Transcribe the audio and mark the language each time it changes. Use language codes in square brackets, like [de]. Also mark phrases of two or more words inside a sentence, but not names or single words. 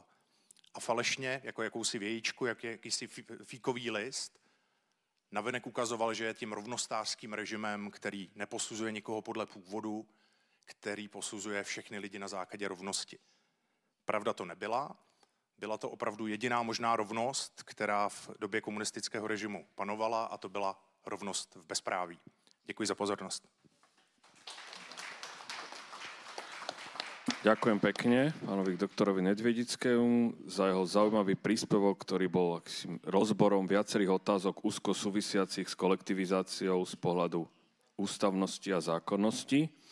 [cs] A falešně, jako jakousi vějičku, jakýsi fíkový list, navenek ukazoval, že je tím rovnostářským režimem, který neposuzuje nikoho podle původu, který posuzuje všechny lidi na základě rovnosti. Pravda to nebyla. Byla to opravdu jediná možná rovnost, která v době komunistického režimu panovala, a to byla rovnost v bezpráví. Děkuji za pozornost. [sk] Ďakujem pekne pánovi doktorovi Nedviedickému za jeho zaujímavý príspevok, ktorý bol rozborom viacerých otázok úzko súvisiacich s kolektivizáciou z pohľadu ústavnosti a zákonnosti.